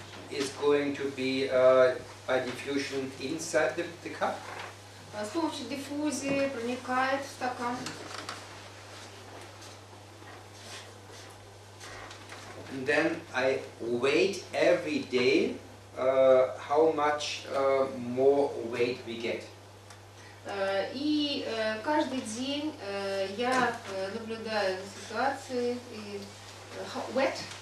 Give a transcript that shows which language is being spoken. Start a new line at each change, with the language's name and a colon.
English: is going to be by diffusion inside the cup.
Russian: с помощью диффузии проникает в стакан.
English: And then I wait every day how much more weight we get.
Russian: И каждый день я наблюдаю за ситуацией и wet.